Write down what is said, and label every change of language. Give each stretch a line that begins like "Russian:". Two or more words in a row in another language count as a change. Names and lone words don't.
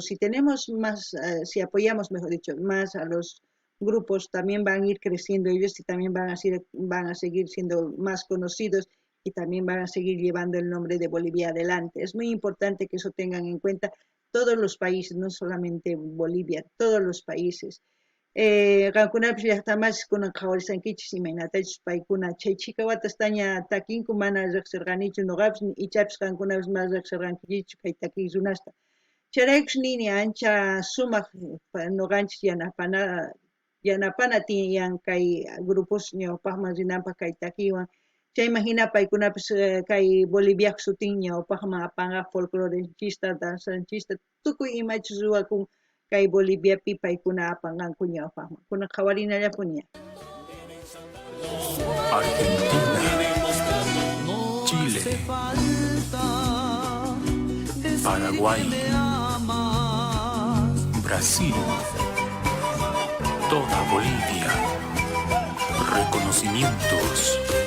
Spanish: Si tenemos más, si apoyamos, mejor dicho, más a los grupos, también van a ir creciendo ellos y también van a seguir siendo más conocidos y también van a seguir llevando el nombre de Bolivia adelante. Es muy importante que eso tengan en cuenta todos los países, no solamente Bolivia, todos los países.
Quechua: Qankunapish llaqtamas kunan qhawarisankichis imaynatachus paykuna chay chikawatastaña takinku mana riqsirqanichu nuqapish ichapish qankunapish mas riqsirqankichu kay takiy runasta. Chayraykush nini ancha sumaq nuqanchis yanapana tiyan kay grupos ñawpaqman rinanpaq kay takiywan. Chayman hina paykunapish kay Boliviaqa sutin ñawpaqman apanqa folclorechista, danzanchista, tukuy imachus ruwakun kay Boliviapi paykuna apanqanku ñawpaqman. Kunan qhawarinallapuña.
Spanish: Argentina, Chile, Paraguay, Brasil, toda Bolivia. Reconocimientos.